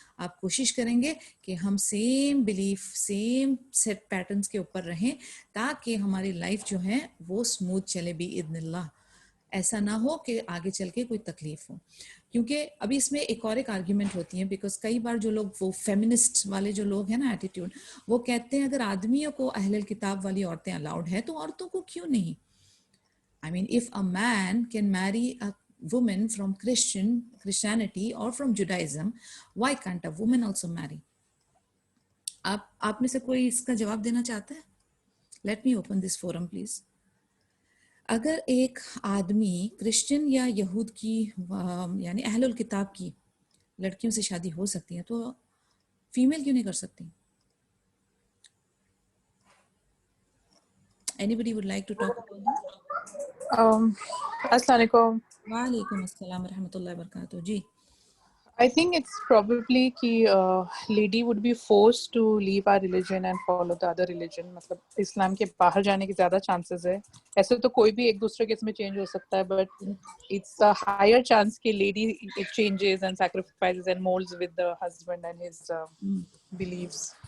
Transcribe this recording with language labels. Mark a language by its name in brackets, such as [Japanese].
[Urdu] آپ کوشش کریں گے کہ ہم same belief, same set patterns کے اوپر رہیں تاکہ ہماری لائف جو ہے وہ اسموتھ چلے باذن اللہ. ایسا نہ ہو کہ آگے چل کے کوئی تکلیف ہو. کیونکہ ابھی اس میں ایک اور ایک آرگیومنٹ ہوتی ہے, بیکاز کئی بار جو لوگ وہ فیمنسٹ والے جو لوگ ہیں نا ایٹیٹیوڈ, وہ کہتے ہیں اگر آدمیوں کو اہل الکتاب والی عورتیں الاؤڈ ہیں تو عورتوں کو کیوں نہیں. [English] I mean, if a man can marry a woman from Christianity or from Judaism, why can't a woman also marry? [Urdu] آپ میں سے کوئی اس کا جواب دینا چاہتا ہے؟ [English] Let me open this forum, please. [Urdu] اگر ایک آدمی کرسچن یا یہود کی یعنی اہل الکتاب کی لڑکیوں سے شادی ہو سکتی ہے تو فیمیل کیوں نہیں کر سکتی؟ [English] Anybody would like to talk about this? [Arabic] السلام علیکم. وعلیکم السلام ورحمۃ اللہ وبرکاتہ. جی [English] I think it's probably کہ lady would be forced to leave our religion and follow the other religion. [Urdu] مطلب اسلام کے باہر جانے کی زیادہ chances ہے. ایسے تو کوئی بھی ایک دوسرے کے اس میں چینج ہو سکتا ہے, [English] but it's a higher chance کہ lady it changes and sacrifices and molds with the husband and his beliefs.